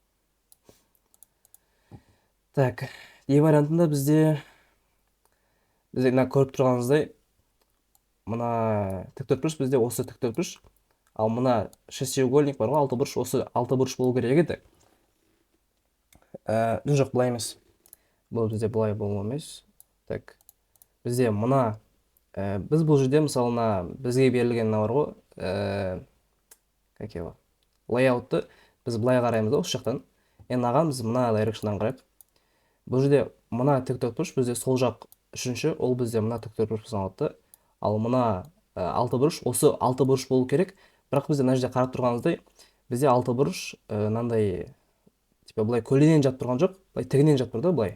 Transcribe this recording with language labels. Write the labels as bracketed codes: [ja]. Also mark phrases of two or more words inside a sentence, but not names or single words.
[kk] Так, D вариантында бізде мына көріп тұрғаныңыздай мына тік төртбұрыш бізде осы тік төртбұрыш, ал мына шестиугольник бар ғой, алты бұрыш, осы алты бұрыш болу керек еді. Жоқ, былай емес. Бұл бізде былай болу емес. Так, бізде мына біз бұл жерде мысалына бізге берілген бар ғой, [ru] как его, [kk] layoutты біз былай қараймыз да, осы жақтан. Енді аған біз мына дайрекшнан қарайық. Бұл жерде мына тік төртбұрыш бізде сол жақ үшінші, ол бізде мына тік төртбұрыш алады. Ал мына алты бұрыш, осы алты бұрыш болу керек. Бірақ бізде мына жерде қарап тұрғанымыздай, бізде алты бұрыш мынандай типа былай көлденең жатып тұрған жоқ, былай тігінен жатып тұр да, былай.